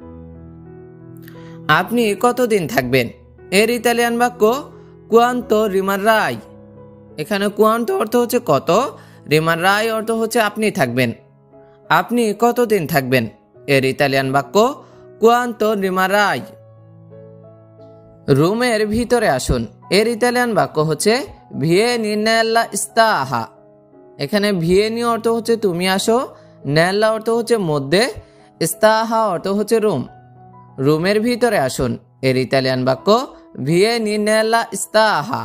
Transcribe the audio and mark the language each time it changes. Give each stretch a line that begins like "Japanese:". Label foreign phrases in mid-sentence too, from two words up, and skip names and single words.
Bangla: আপনি কতদিন থাকবেন? এর ইতালিয়ান বাক্য
Italian: quanto rimarrai।
Bangla: এখানে quanto অর্থ হচ্ছে কত, rimarrai অর্থ হচ্ছে আপনি থাকবেন। আপনি কতদিন থাকবেন? এর ইতালিয়ান বাক্য
Italian: quanto rimarrai।
Bangla: রুমের ভিতরে আসুন এর ইতালিয়ান বাক্য হচ্ছে
Italian: vieni nella stanza.
Bangla: এখানে ভিয়েনি অর্থ হচ্ছে তুমি আসো, নেল্লা অর্থ হচ্ছে মধ্যে, স্তাহা অর্থ হচ্ছে রুম। রুমের ভিতরে আসুন এর ইতালিয়ান বাক্য
Italian: vieni nella stanza.